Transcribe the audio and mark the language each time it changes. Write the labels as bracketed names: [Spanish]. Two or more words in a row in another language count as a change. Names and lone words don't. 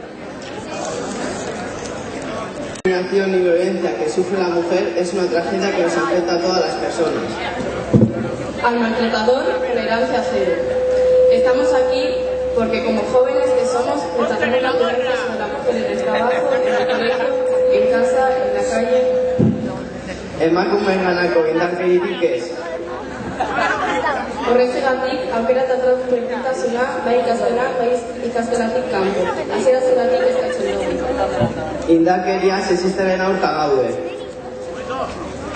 [Spanish] La discriminación y violencia que sufre la mujer es una tragedia que nos afecta a todas las personas. Al maltratador, tolerancia cero. Estamos aquí porque como jóvenes que somos, rechazamos la violencia sobre la mujer en el trabajo, en el colegio, en casa, en la calle. [Basque] Emakumeenganako indarkeririk ez. Horrexegatik, aukera eta tratu berdintasuna, bai ikasgela, bai ikasgelatik kanpo. Hasieratik eskatzen dugu. Indarkeria sexistaren aurka gaude.